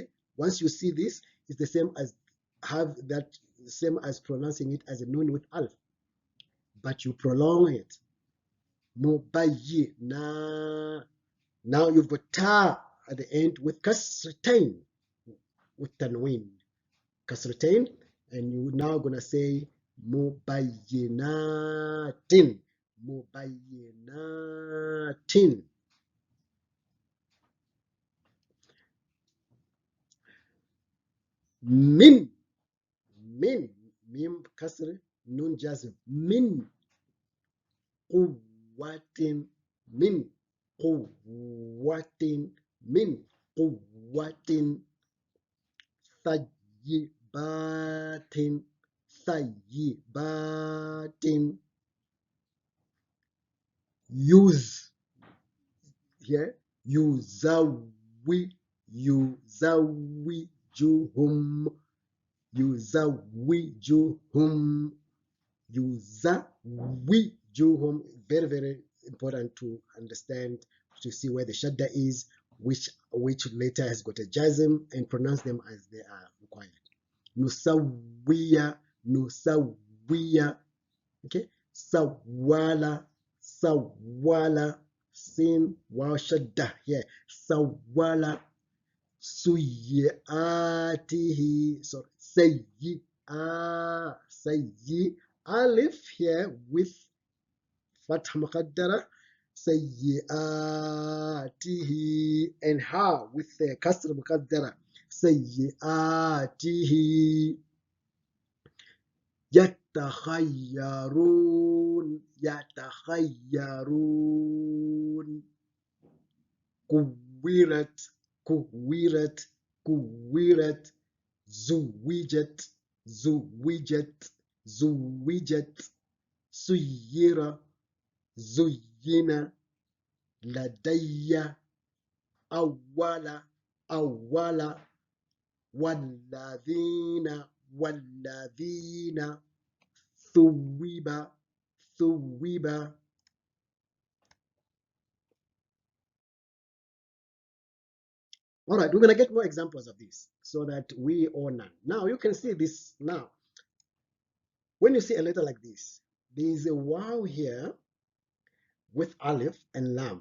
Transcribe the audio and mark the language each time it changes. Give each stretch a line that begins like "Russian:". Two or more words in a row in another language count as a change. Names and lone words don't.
English: Once you see this, it's the same as pronouncing it as a Noon with Alf. But you prolong it. Mubayyina. Now you've got ta at the end with kasratain, with tanween. Kasratain, and you're now gonna say mubayyinatin.
Arabic: مبينات من. من ميم كسر نون جزم من. قوة من. قوة من قوة. طيبات. طيبات.
English: Use here.
Arabic: يزوجهم. يزوجهم يزوجهم.
English: Very, very important to understand, to see where the shadda is, which letter has got a jazm, and pronounce them as they are required.
Arabic: نسوية نسوية.
English: Okay,
Arabic: سولا سولا سين واو شدة
English: here.
Arabic: سولا سيئاته,
English: so sayyi, alif here with
Arabic: فتحة مقدرة,
English: sayyiatihi, and ha with the
Arabic: كسرة مقدرة,
English: sayyiatihi.
Arabic: يتخيرون يتخيرون. كورت كورت. كورت زوجت زوجت زوجت سير زين لدي أول أول والذين والذين ثوب ثوب.
English: All right, we're going to get more examples of this so that we all know. Now you can see this now. When you see a letter like this, there is a wow here with alif and lam.